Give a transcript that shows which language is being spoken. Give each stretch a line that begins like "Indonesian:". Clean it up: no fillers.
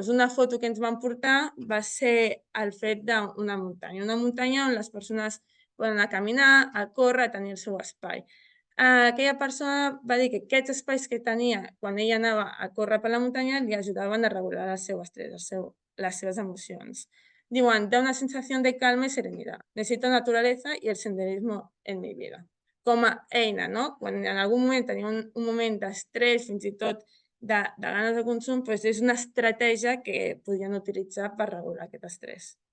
Catalan: Una foto que ens van portar va ser el fet d'una muntanya on les persones poden anar a caminar, a córrer, a tenir el seu espai. Aquella persona va dir que aquests espais que tenia quan ella anava a córrer per la muntanya li ajudaven a regular el seu estrès, les seves emocions. Diuen,
Spanish: da una sensación de calma y serenidad. Necesito naturaleza y el senderismo en mi vida.
Catalan: Com a eina, no? Quan en algun moment tenia un moment d'estrès, fins i tot de ganes de consum, doncs és una estratègia que podien utilitzar per regular aquest estrès.